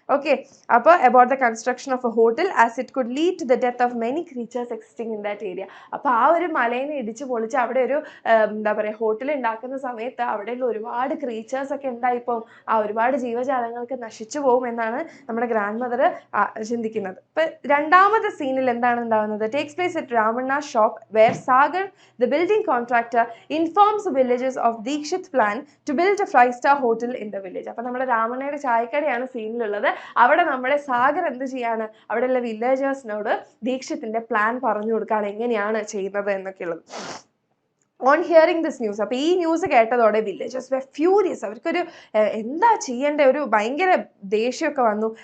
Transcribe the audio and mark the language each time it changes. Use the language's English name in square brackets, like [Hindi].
[Malayalam] Okay, അപ്പോൾ [English] About the construction of a hotel as it could lead to the death of many creatures existing in that area. [Malayalam] അപ്പൊ ആ ഒരു മലയിനെ ഇടിച്ചു പൊളിച്ച് അവിടെ ഒരു എന്താ പറയുക, ഹോട്ടൽ ഉണ്ടാക്കുന്ന സമയത്ത് അവിടെയുള്ള ഒരുപാട് ക്രീച്ചേഴ്സ് ഒക്കെ ഉണ്ടായിപ്പോൾ ഒരുപാട് ജീവജാലങ്ങൾക്ക് നശിച്ചു പോകും എന്നാണ് നമ്മുടെ ഗ്രാൻഡ് മദർ ചിന്തിക്കുന്നത്. ഇപ്പൊ രണ്ടാമത്തെ സീനിൽ എന്താണ് ഉണ്ടാകുന്നത്? [English] takes place at Ramanna's shop where Sagar, the building contractor, informs the villagers of Dikshit's plan to build a 5-star hotel in the village. [Malayalam] അപ്പോൾ നമ്മുടെ രാമണ്ണയുടെ ചായക്കടയാണ് സീനിലുള്ളത്. അവിടെ നമ്മുടെ സാഗർ എന്ത് ചെയ്യാണ്? അവിടെയുള്ള വില്ലേജേഴ്സിനോട് ദീക്ഷിത്തിന്റെ പ്ലാൻ പറഞ്ഞു കൊടുക്കുകയാണ്, എങ്ങനെയാണ് ചെയ്യുന്നത് എന്നൊക്കെയുള്ളത്. [English] on hearing this news, [Malayalam] അപ്പോൾ ഈ ന്യൂസ് കേട്ടതോടെ [English] Villagers were furious. [Malayalam] അവർക്കൊരു എന്താ ചെയ്യേണ്ട ഒരു ഭയങ്കര ദേഷ്യമൊക്കെ വന്നു.